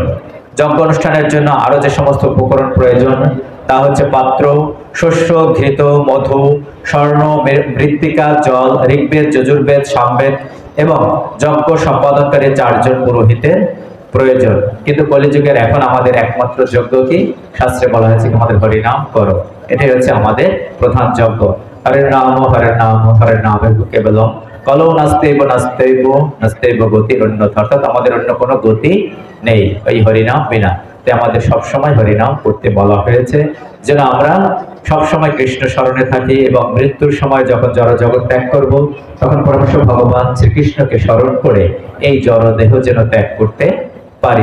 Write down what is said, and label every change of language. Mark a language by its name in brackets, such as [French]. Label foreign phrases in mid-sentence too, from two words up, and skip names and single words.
[Bangla] যজ্ঞ অনুষ্ঠানের জন্য আরো যে সমস্ত উপকরণ প্রয়োজন তা হচ্ছে পাত্র, শস্য, ঘৃত, মধু, স্বর্ণ, মৃত্তিকা, জল, ঋগ্বেদ, যজুর্বেদ, সামবেদ এবং যজ্ঞ সম্পাদনকারী 4 জন পুরোহিতের প্রয়োজন। কিন্তু কলিযুগের এখন আমাদের একমাত্র যজ্ঞ কি? শাস্ত্রে বলা হয়েছে আমাদের হরিনাম করো। এটাই হচ্ছে আমাদের প্রধান যজ্ঞ। [Sanskrit] হরের নাম হরের নাম হরের নাম কেবলম কলৌ নাস্তেব নাস্তেব নাস্তেব গতি অন্যথা। [Bangla] অর্থাৎ আমাদের অন্য কোনো গতি নেই এই হরিনাম বিনা। তাই আমাদের সবসময় হরিনাম করতে বলা হয়েছে, যেন আমরা সবসময় কৃষ্ণ স্মরণে থাকি এবং মৃত্যুর সময় যখন জড় জগৎ ত্যাগ করব তখন পরমেশ্বর ভগবান শ্রীকৃষ্ণকে স্মরণ করে এই জড় দেহ যেন ত্যাগ করতে পারি।